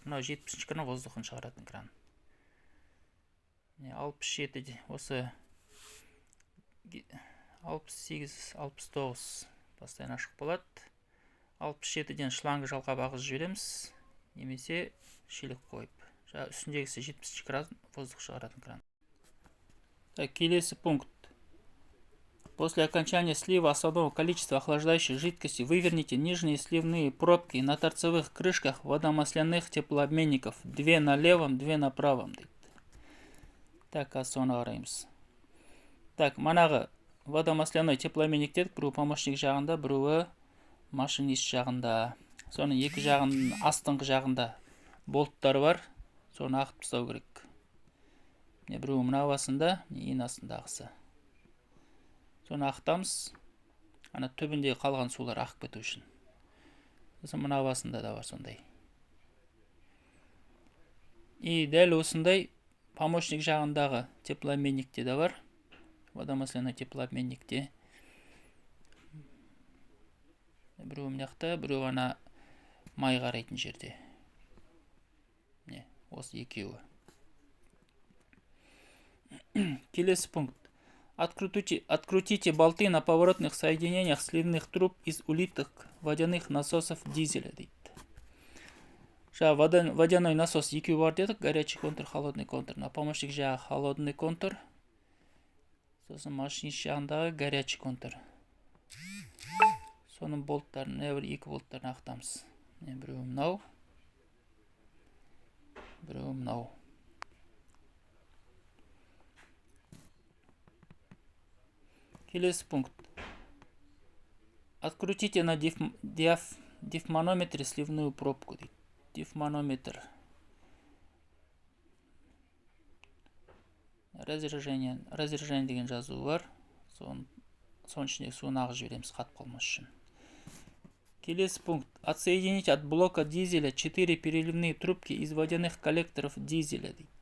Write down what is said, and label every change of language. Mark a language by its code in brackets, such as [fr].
[kk] Мынау 70-ші кран воздухын шығаратын кран. 67, осы 68, 69 басынан ашық болады. 67-ден шлангы жалғап ағыз жібереміз, немесе шилік қойып. Үстіндегісі 70-ші кран воздух шығаратын кран. Келесі пункт. [ru] После окончания слива особого количества охлаждающей жидкости выверните нижние сливные пробки на торцевых крышках водомасляных теплообменников. 2 на левом, 2 на правом. Так, соны қараймыз. [kk] Так, манағы водомасляной теплообменниктер біреуі помощник жағында, біреуі машинист жағында. Соның екі жағының астыңғы жағында болттары бар. Соны ағытып тастау керек. Біреуі мына басында, ең астындағысы. Соны ақтамыз, ана түбіндегі қалған сулар ақып кету үшін. Сосын мына басында да бар сондай. И дәл осындай помощник жағындағы теплообменникте де бар. Водомасляной теплообменникте. Біреуі мынақта, біреуі ана май қарайтын жерде. Осы екеуі. Келесі пункт. [ru] Открутите болты на поворотных соединениях сливных труб из улитых водяных насосов дизеля. [kk] Водяной насос екеу бар дедік. Горячий контур, холодный контур. На помощник жағы холодный контур. Сосын машинист жағындағы горячий контур. Соның болттарын, екі болттарын ақтамыз. Біреуі мынау. Біреуі мынау. Келесі пункт. [ru] Открутите на дифманометре сливную пробку. Дифманометр. [kk] Разрежение деген жазуы бар. Соның ішіндегі суын ағыз жібереміз қатып қалмас үшін. Келесі пункт. [ru] Отсоедините от блока дизеля 4 переливные трубки из водяных коллекторов дизеля.